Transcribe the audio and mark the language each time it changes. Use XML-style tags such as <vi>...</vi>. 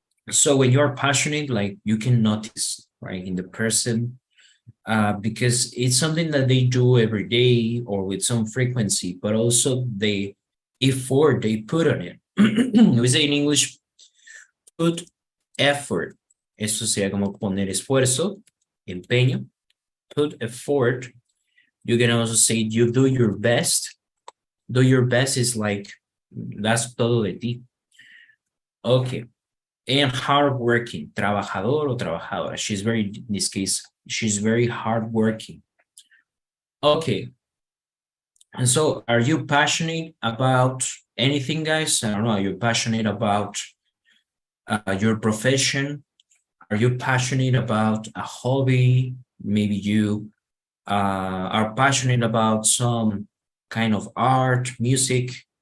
<en>So when you're passionate, like you can notice, right, in the person, because it's something that they do every day or with some frequency, but also the effort they put on it. We say in English, put effort.</en> <es>Eso sería como poner esfuerzo, empeño, put effort.</es> <en>You can also say you do your best. Do your best is like, that's</en> <es>todo de ti.</es> <en>Okay.</en> <es>And hardworking, trabajador o trabajadora.</es> <en>In this case, she's very hardworking. Okay. And so are you passionate about anything, guys? I don't know. Are you passionate about your profession? Are you passionate about a hobby? Maybe you are passionate about some kind of art, music.</en>